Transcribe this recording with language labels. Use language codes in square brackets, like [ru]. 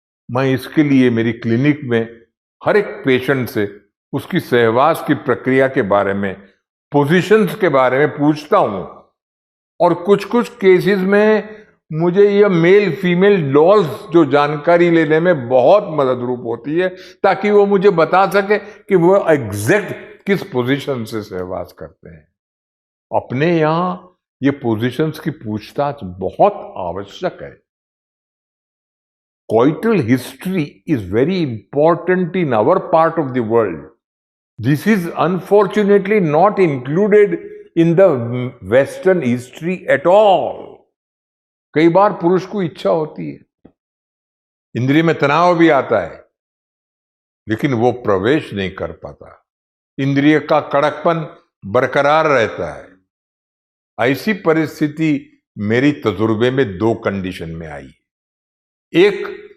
[hi] मैं इसके लिए मेरी क्लिनिक में हर एक पेशेंट से उसकी सहवास की प्रक्रिया के बारे में, पोजीशंस के बारे में पूछता हूं, और कुछ कुछ केसेस में मुझे यह मेल फीमेल डॉल्स जो जानकारी लेने में बहुत मददरूप होती है, ताकि वो मुझे बता सके कि वो एग्जैक्ट किस पोजीशन से सहवास करते हैं। अपने यहां ये पोजीशंस की पूछताछ बहुत आवश्यक है। [en] Coital history is very important in our part of the world. This is unfortunately not included in the Western history at all. [hi] कई बार पुरुष को इच्छा होती है, इंद्रिय में तनाव भी आता है, लेकिन वो प्रवेश नहीं कर पाता, इंद्रिय का कड़कपन बरकरार रहता है। ऐसी परिस्थिति मेरी तजुर्बे में 2 कंडीशन में आई। एक,